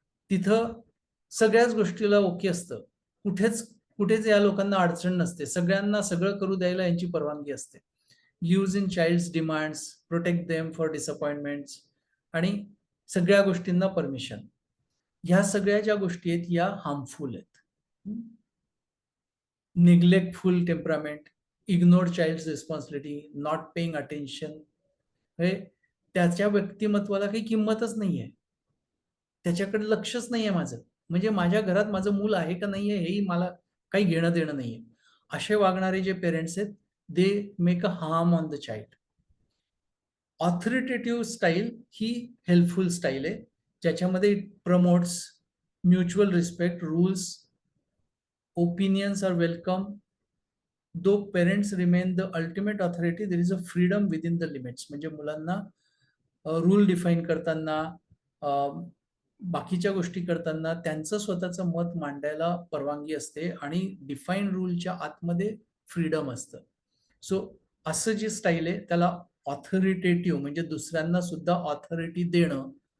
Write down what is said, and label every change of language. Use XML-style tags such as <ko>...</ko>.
<mr>तिथं सगळ्याच गोष्टीला ओके असतं. कुठेच या लोकांना अडचण नसते. सगळ्यांना सगळं करू द्यायला यांची परवानगी असते.</mr> <en>use in child's demands, protect them for disappointments</en> <mr>आणि सगळ्या गोष्टींना परमिशन. ह्या सगळ्या ज्या गोष्टी आहेत या हार्मफुल आहेत.</mr> <en>Neglectful temperament, ignore child's responsibility, not paying attention.</en> <mr>त्याच्या व्यक्तिमत्वाला काही किंमतच नाहीये, त्याच्याकडे लक्षच नाहीये माझं. म्हणजे माझ्या घरात माझं मूल आहे का नाहीये हेही मला काही घेणं देणं नाहीये. असे वागणारे जे पेरेंट्स आहेत</mr> <en>They make a harm on the child.</en> <mr>ऑथॉरिटेटिव्ह style he helpful style आहे, ज्याच्यामध्ये</mr> <en>Promotes mutual respect, rules, opinions are welcome. Though parents remain the ultimate authority, there is a freedom within the limits.</en> <mr>म्हणजे मुलांना rule define करताना, बाकीच्या गोष्टी करताना त्यांचं स्वतःचं मत मांडायला परवानगी असते आणि डिफाईन रूलच्या आतमध्ये फ्रीडम असतं. सो असं जे स्टाईल आहे त्याला ऑथॉरिटेटिव्ह म्हणजे दुसऱ्यांना सुद्धा ऑथॉरिटी देणं.</mr>